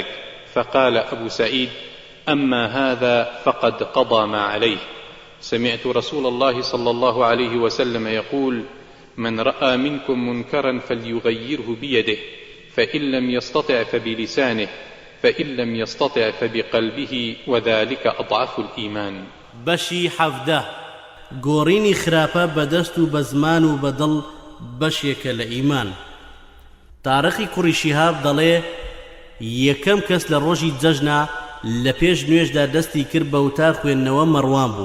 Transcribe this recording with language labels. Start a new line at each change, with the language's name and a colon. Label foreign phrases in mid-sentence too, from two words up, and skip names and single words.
Arabic: فقال أبو سعيد: أما هذا فقد قضى ما عليه. سمعت رسول الله صلى الله عليه وسلم يقول: من رأى منكم منكرا فليغيره بيده، فإن لم يستطع فبلسانه، فإن لم يستطع فبقلبه، وذلك أضعف الإيمان.
Central Kurdish: بەشی حەڤدە گۆڕینی خراپە بەدەست و بە زمان و بەدڵ بەشێکە لە ئیمان. تارەقی کوڕی شیهاب دەڵێ یەکەم کەس لە ڕۆژی جەژنا لە پێش نوێژدا دەستی کرد بە وتار خوێندنەوە مەڕوان بوو.